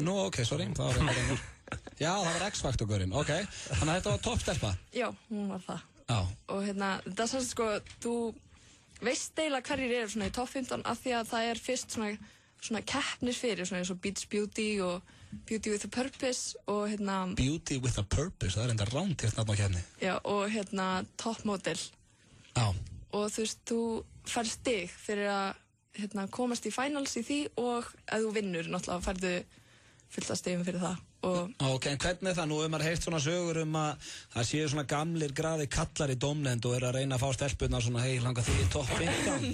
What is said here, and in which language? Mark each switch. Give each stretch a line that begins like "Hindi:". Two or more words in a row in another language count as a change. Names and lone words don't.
Icelandic: Nú, ok, sorry, það var einhver. Já, það var X-faktorgurinn, ok. Þannig að þetta var toppstelpa? Já, hún var það. Já. Og það er svona sko, þú veist eiginlega hverjir eru svona í topp 15 af því að það er fyrst svona keppnis fyrir, svona eins og Beach Beauty og Beauty with a Purpose og Beauty with a Purpose, það er enda ránt hérna á keppni. Já, og Top Model. Já. Og þú veist, þú fær stig fyrir að komast í finals í því og ef þú vinnur, náttúrulega færðu fullt af stigum fyrir það. Ok, en hvernig er það? Nú maður heyrt svona sögur að það séu svona gamlir graði kallar í dómnefnd og að reyna að fá stelpunna svona hei, langar því í topp 15?